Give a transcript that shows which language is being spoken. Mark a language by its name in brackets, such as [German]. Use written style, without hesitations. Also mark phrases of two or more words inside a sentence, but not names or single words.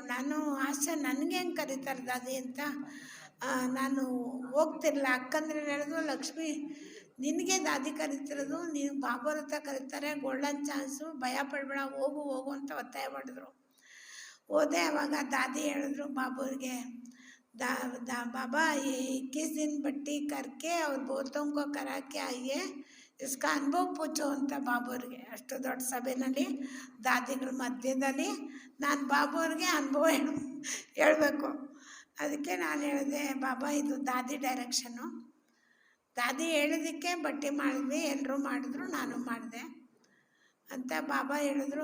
[Kannada] ನಾನು ಆಸೆ, ನನಗೆ ಹೆಂಗೆ ಕರೀತಾರೆ ದಾದಿ ಅಂತ ನಾನು ಹೋಗ್ತಿರಲಿಲ್ಲ. ಅಕ್ಕಂದ್ರೆ ಹೇಳಿದ್ರು, ಲಕ್ಷ್ಮಿ ನಿನಗೆ ದಾದಿ ಕರಿತಿರೋದು, ನೀನು ಬಾಬೂರ್ ಹತ್ರ ಕರೀತಾರೆ, [English] golden chance, [Kannada] ಭಯ ಪಡಬೇಡ, ಹೋಗು ಹೋಗು ಅಂತ ಒತ್ತಾಯ ಮಾಡಿದ್ರು. ಹೋದೆ. ಅವಾಗ ದಾದಿ ಹೇಳಿದ್ರು ಬಾಬೂರಿಗೆ, [Hindi] बाबा ये 21 दिन बट्टी करके और बोलतों को करा के आइए, इसका अनुभव पूछो [Kannada] ಅಂತ ಬಾಬೂರಿಗೆ. ಅಷ್ಟು ದೊಡ್ಡ ಸಭೆಯಲ್ಲಿ ದಾದಿಗಳ ಮಧ್ಯದಲ್ಲಿ ನಾನು ಬಾಬೂರಿಗೆ ಅನುಭವ ಹೇಳಬೇಕು. ಅದಕ್ಕೆ ನಾನು ಹೇಳಿದೆ, ಬಾಬಾ ಇದು ದಾದಿ ಡೈರೆಕ್ಷನ್ನು, ದಾದಿ ಹೇಳಿದ್ದಕ್ಕೆ ಬಟ್ಟೆ ಮಾಡಿದ್ವಿ, ಎಲ್ಲರೂ ಮಾಡಿದ್ರು, ನಾನು ಮಾಡಿದೆ ಅಂತ ಬಾಬಾ ಹೇಳಿದ್ರು.